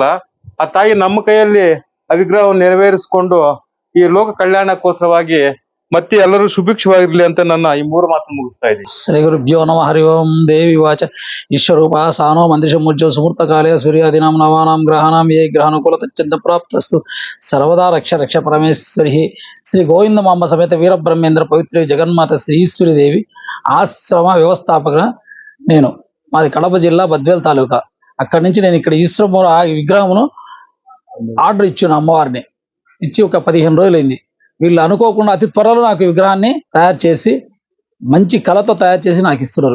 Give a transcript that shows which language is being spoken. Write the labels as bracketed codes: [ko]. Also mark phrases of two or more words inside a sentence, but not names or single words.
[kn] ಆ ತಾಯಿ ನಮ್ಮ ಕೈಯಲ್ಲಿ ಆ ವಿಗ್ರಹವನ್ನು ನೆರವೇರಿಸಿಕೊಂಡು ಈ ಲೋಕ ಕಲ್ಯಾಣಕ್ಕೋಸ್ಕರವಾಗಿ ಮತ್ತೆ ಎಲ್ಲರೂ ಸುಭಿಕ್ಷವಾಗಿರ್ಲಿ ಅಂತ ನನ್ನ ಈ ಮೂರು ಮಾತು ಮುಗಿಸ್ತಾ ಇದ್ದೀನಿ. [sa] ಶ್ರೀ ಗುರುಭ್ಯೋ ನಮಃ. ಹರಿ ಓಂ. ದೇವಿ ವಾಚ ಈಶ್ವರೂಪ ಸಾನೋ ಮಂತ್ರಿಷಮುಜ್ಜೋ ಸುಮೂರ್ತ ಕಾಲೇ ಸೂರ್ಯಾದೀನಾಂ ನವಾನಾಂ ಗ್ರಹಾನಾಂ ಯೇ ಗ್ರಹಾನುಕೂಲ ತಚ್ಚಂತ ಪ್ರಾಪ್ತಸ್ತು ಸರ್ವದಾ ರಕ್ಷ ರಕ್ಷ ಪರಮೇಶ್ವರಿ. [te] ಶ್ರೀ ಗೋವಿಂದ ಮಾಂಬ ಸಮೇತ వీరబ్రహ్మేంద్ర పవిత్ర జగన్మాత శ్రీ ఈశ్వరి దేవి ఆశ్రమ వ్యవస్థాపక నేను. మాది కడప జిల్లా బద్వేల్ తాలూకా. అక్కడి నుంచి నేను ఇక్కడ ఈశ్వరము ఆ విగ్రహమును ఆర్డర్ ఇచ్చాను. అమ్మవారిని ఇచ్చి ఒక 15 రోజులైంది. వీళ్ళు అనుకోకుండా అతి త్వరలో నాకు విగ్రహాన్ని తయారు చేసి మంచి కళతో తయారు చేసి నాకు ఇస్తున్నారు.